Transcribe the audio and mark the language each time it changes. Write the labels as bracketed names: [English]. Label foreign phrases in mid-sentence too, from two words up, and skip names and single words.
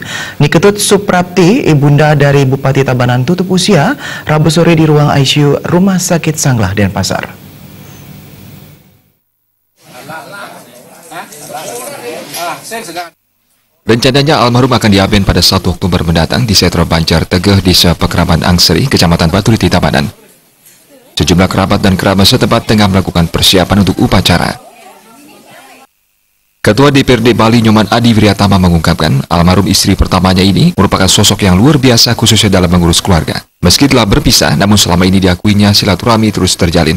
[Indonesian] Niketut Suprapti, ibunda dari Bupati Tabanan tutup usia, Rabu sore di ruang ICU Rumah Sakit Sanglah, Denpasar. Rencananya almarhum akan diaben pada 1 Oktober mendatang di Setro Banjar Tegeh, Desa Pekraman Angseri, Kecamatan Baturiti, Tabanan. Sejumlah kerabat dan kerabat setempat tengah melakukan persiapan untuk upacara. Ketua DPRD Bali Nyoman Adi Wiryatama mengungkapkan almarhum istri pertamanya ini merupakan sosok yang luar biasa khususnya dalam mengurus keluarga. Meski telah berpisah, namun selama ini diakuinya silaturahmi terus terjalin.